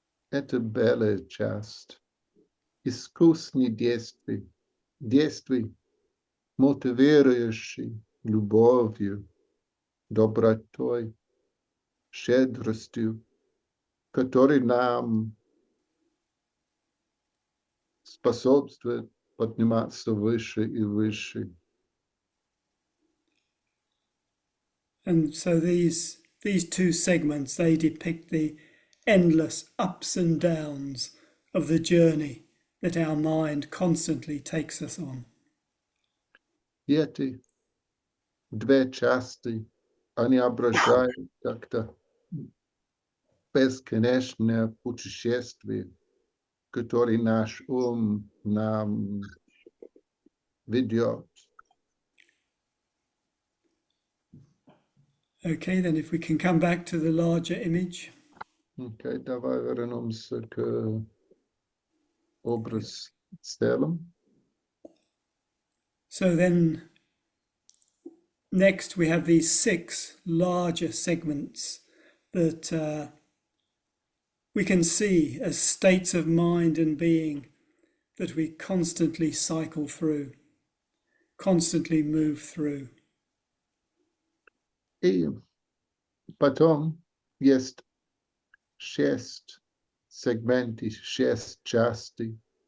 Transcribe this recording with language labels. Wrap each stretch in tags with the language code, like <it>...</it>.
<ru>Это белая часть. Искусные действия, мотивирующие любовью, добротой, щедростью, которые нам способствуют подниматься выше и выше.</ru> <en>And so these two segments, they depict the endless ups and downs of the journey that our mind constantly takes us on.</en> <ru>И эти две части, они обращают как-то бесконечное путешествие, которое наш ум нам ведет.</ru> <en>Okay, then if we can come back to the larger image.</en> <ru>Окей, давай вернемся к образ целым.</ru> <en>So then next we have these 6 larger segments that we can see as states of mind and being that we constantly cycle through, constantly move through.</en> <ru>И потом есть 6 сегментов, 6 частей.</ru>